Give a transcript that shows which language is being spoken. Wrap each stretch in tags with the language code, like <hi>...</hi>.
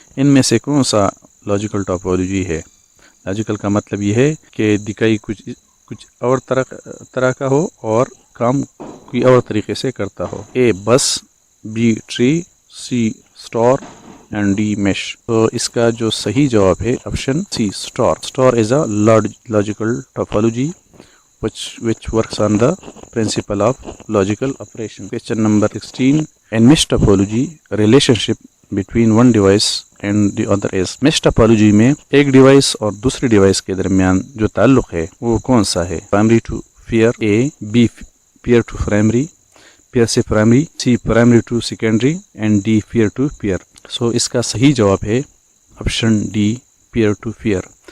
<hi>इनमें से कौन सा लॉजिकल टोपोलॉजी है? लॉजिकल का मतलब ये है कि दिखाई कुछ और तरह का हो और काम कोई और तरीके से करता हो.</hi> <en>A, bus, B, tree, C, star and D, mesh.</en> <hi>तो इसका जो सही जवाब है option C, store.</hi> <en>Star is a logical topology which works on the principle of logical operation. Question number 16. In mesh topology, relationship between one device and the other is.</en> <hi>mesh topology में एक device और दूसरी device के दरमियान जो ताल्लुक है वो कौन सा है?</hi> <en>Primary to pair, A, B, pair to primary, pair से primary, C, primary to secondary and D, pair to pair.</en> <hi>सो इसका सही जवाब है option D, pair to pair.</hi>